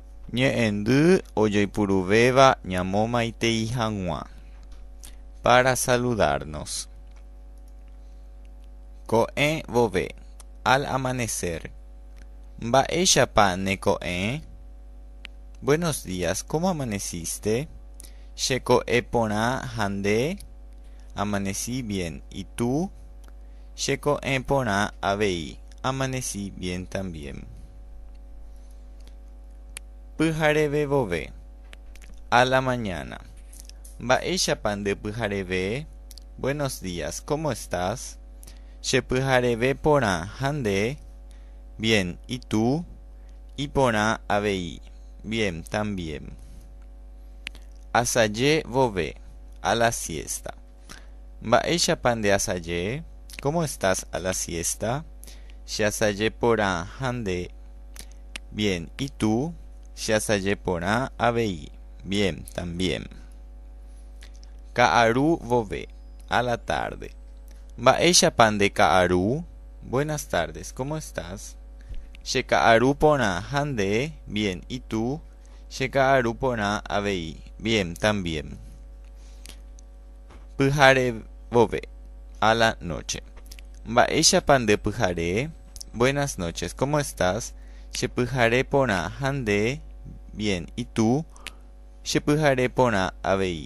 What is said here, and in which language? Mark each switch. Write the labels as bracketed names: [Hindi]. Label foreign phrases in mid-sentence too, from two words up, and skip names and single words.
[Guarani] Ñe'ẽndy ojaipuruvéva ñamomaitei hag̃ua [Spanish] para saludarnos. [Guarani] Ko'ẽ vove [Spanish] al amanecer. [Guarani] Mba'éichapa ne ko'ẽ. [Spanish] Buenos días, ¿cómo amaneciste? [Guarani] Cheko'ẽ porã ha nde. [Spanish] Amanecí bien. ¿Y tú? [Guarani] Cheko'ẽ porã avei. [Spanish] Amanecí bien también. [Guarani] Pyhareve vove [Spanish] a la mañana. [Guarani] Mba'éichapa ndepyhareve. [Spanish] Buenos días, ¿cómo estás? [Guarani] Chepyhareve porã ha nde. [Spanish] Bien, ¿y tú? [Guarani] Y porã avei. [Spanish] Bien también. [Guarani] Asaje vove [Spanish] a la siesta. [Guarani] Mba'éichapa ndeasaje. [Spanish] ¿Cómo estás a la siesta? [Guarani] Cheasaje porã ha nde. [Spanish] Bien, ¿y tú? [Guarani] Cheasaje porã avei. [Spanish] Bien también. [Guarani] Ka'aru vove [Spanish] a la tarde. [Guarani] Mba'éichapa ndeka'aru. [Spanish] Buenas tardes, ¿cómo estás? [Guarani] Cheka'aru porã ha nde. [Spanish] Bien, ¿y tú? [Guarani] Cheka'aru porã avei. [Spanish] Bien también. [Guarani] Pyhare vove [Spanish] a la noche. [Guarani] Mba'éichapa ndepyhare. [Spanish] Buenas noches, ¿cómo estás? [Guarani] Chepyhare porã ha nde. [Spanish] Bien, ¿y tú? [Guarani] Chepyhare porã avei.